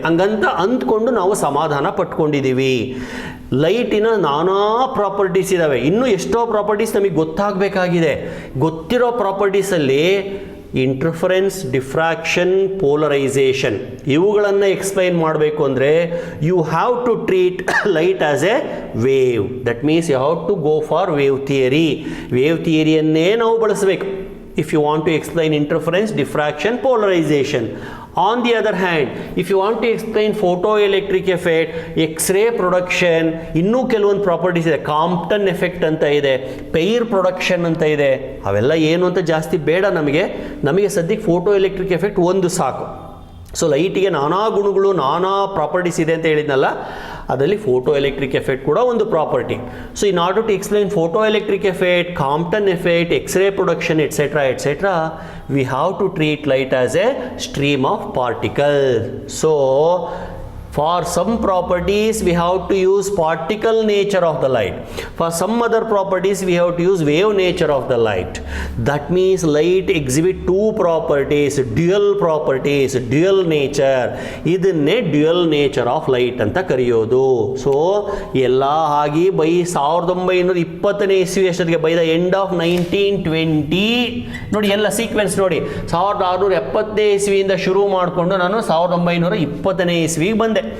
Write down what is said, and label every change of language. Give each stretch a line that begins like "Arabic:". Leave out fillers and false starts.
Kannada: ಹಂಗಂತ ಅಂದ್ಕೊಂಡು ನಾವು ಸಮಾಧಾನ ಪಟ್ಕೊಂಡಿದ್ದೀವಿ. ಲೈಟಿನ ನಾನಾ ಪ್ರಾಪರ್ಟೀಸ್ ಇದ್ದಾವೆ, ಇನ್ನೂ ಎಷ್ಟೋ ಪ್ರಾಪರ್ಟೀಸ್ ನಮಗೆ ಗೊತ್ತಾಗಬೇಕಾಗಿದೆ. ಗೊತ್ತಿರೋ ಪ್ರಾಪರ್ಟೀಸಲ್ಲಿ ಇಂಟರ್ಫರೆನ್ಸ್, ಡಿಫ್ರಾಕ್ಷನ್, ಪೋಲರೈಸೇಷನ್ ಇವುಗಳನ್ನು ಎಕ್ಸ್ಪ್ಲೈನ್ ಮಾಡಬೇಕು ಅಂದರೆ
English: You have to treat light as a wave. That means you have to go for wave theory.
Kannada: Wave ಥಿಯರಿಯನ್ನೇ ನಾವು ಬಳಸಬೇಕು
English: if you want to explain interference, diffraction, polarization. On the other hand, if you want to explain photoelectric effect, X-ray production,
Kannada: ಇನ್ನೂ ಕೆಲವೊಂದು properties ಇದೆ. ಕಾಂಪ್ಟನ್ effect ಅಂತ ಇದೆ, ಪೈರ್ production ಅಂತ ಇದೆ. ಅವೆಲ್ಲ ಏನು ಅಂತ ಜಾಸ್ತಿ ಬೇಡ ನಮಗೆ ಸದ್ಯಕ್ಕೆ ಫೋಟೋ ಎಲೆಕ್ಟ್ರಿಕ್ ಎಫೆಕ್ಟ್ ಒಂದು ಸಾಕು. ಸೊ ಲೈಟಿಗೆ ನಾನಾ ಗುಣಗಳು, ನಾನಾ ಪ್ರಾಪರ್ಟೀಸ್ ಇದೆ ಅಂತ ಹೇಳಿದ್ನಲ್ಲ, ಅದರಲ್ಲಿ ಫೋಟೋ ಎಲೆಕ್ಟ್ರಿಕ್ ಎಫೆಕ್ಟ್ ಕೂಡ ಒಂದು property.
English: So in order to explain photo electric effect, Compton effect, X ray production etcetera we have to treat light as a stream of particles. So for some properties we have to use particle nature of the light, for some other properties we have to use wave nature of the light. That means light exhibit two properties, dual nature.
Kannada: ಇದನ್ನೇ dual nature of light ಅಂತ ಕರೆಯೋದು. So ಎಲ್ಲ ಆಗಿ by 1920ನೇ ಇಸ್ವಿ ಅಷ್ಟೊತ್ತಿಗೆ,
English: by the end of 1920
Kannada: ನೋಡಿ, ಎಲ್ಲ sequence ನೋಡಿ, 1670ನೇ ಇಸ್ವಿಯಿಂದ ಶುರು ಮಾಡಿಕೊಂಡು ನಾನು 1920ನೇ ಇಸ್ವಿಗೆ ಬಂದೆ.